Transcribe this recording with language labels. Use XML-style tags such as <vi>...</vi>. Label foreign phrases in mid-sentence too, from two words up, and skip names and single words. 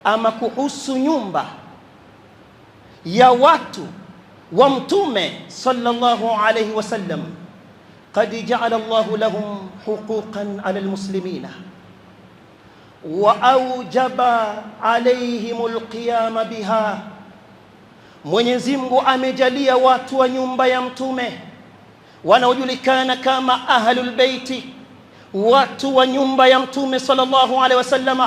<sw>Ama kuhusu nyumba ya watu wa Mtume</sw> <ar>صلى الله عليه وسلم, قد جعل الله لهم حقوقا على المسلمين وأوجب عليهم القيام بها.</ar> <sw>Mwenyezi Mungu amejalia watu wa nyumba ya Mtume wanaojulikana kama</sw> <ar>أهل البيت,</ar> <sw>watu wa nyumba ya Mtume</sw> <ar>صلى الله عليه وسلم.</ar>